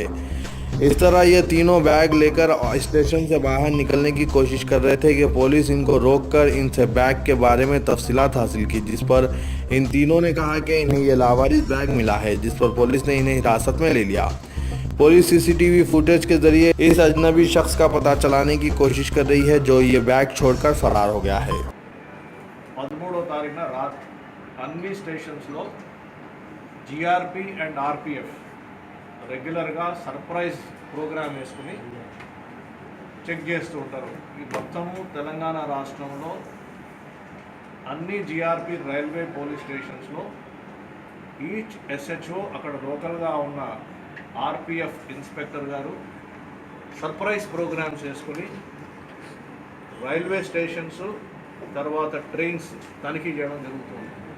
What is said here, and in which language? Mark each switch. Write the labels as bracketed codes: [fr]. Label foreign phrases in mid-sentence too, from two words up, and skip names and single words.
[ur] اس طرح یہ تینوں بیگ لے کر اسٹیشن سے باہر نکلنے کی کوشش کر رہے تھے کہ پولیس ان کو روک کر ان سے بیگ کے بارے میں تفصیلات حاصل کی، جس پر ان تینوں نے کہا کہ انہیں یہ لاوارث بیگ ملا ہے، جس پر پولیس نے انہیں حراست میں لے لیا۔ پولیس [en] CCTV footage [ur] کے ذریعے اس اجنبی شخص کا پتہ چلانے کی کوشش کر رہی ہے جو یہ بیگ چھوڑ کر فرار ہو گیا ہے۔ [te] 13వ తారీఖున అన్ని స్టేషన్స్లో [en] GRP and RPF regularly surprise program [te] వేసుకుని చెక్ చేస్తూ ఉంటారు। ఈ మొత్తము తెలంగాణ రాష్ట్రంలో అన్ని [en] GRP railway police stations each SHO [te] అక్కడ లోకల్గా ఉన్న [en] RPF inspector [te] గారు [en] surprise programs [te] వేసుకుని [en] railway stations [te] తర్వాత ట్రైన్స్ తనిఖీ చేయడం జరుగుతుంది।